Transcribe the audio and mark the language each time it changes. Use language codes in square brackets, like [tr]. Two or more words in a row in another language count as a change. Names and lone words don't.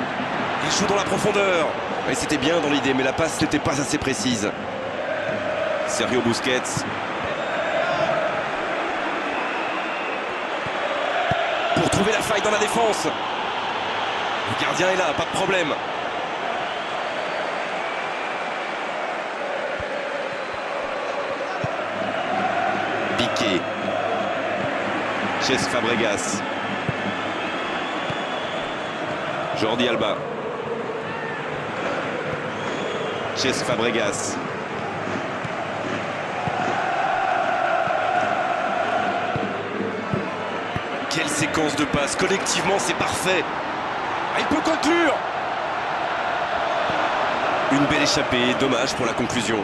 [fr] Il joue dans la profondeur. Et c'était bien dans l'idée, mais la passe n'était pas assez précise. Sergio Busquets. Pour trouver la faille dans la défense. Le gardien est là, pas de problème. Piqué. Cesc Fabregas. Jordi Alba. Cesc Fabregas. Quelle séquence de passes. Collectivement, c'est parfait. Il peut conclure. Une belle échappée, dommage pour la conclusion.